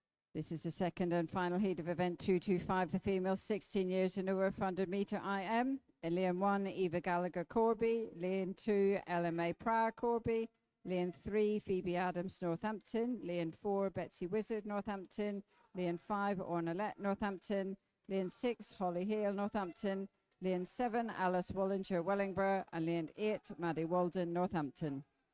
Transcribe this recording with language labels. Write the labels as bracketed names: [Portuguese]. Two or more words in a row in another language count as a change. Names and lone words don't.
[English] This is the second and final heat of event 225, the female 16 years and over 100 metre IM. In lane 1, Eva Gallagher Corby. Lane 2, LMA Pryor Corby. Lane 3, Phoebe Adams Northampton. Lane 4, Betsy Wizard Northampton. Lane 5, Ornalette Northampton. Lane 6, Holly Hale Northampton. Lane 7, Alice Wallinger Wellingborough. And lane 8, Maddie Walden Northampton.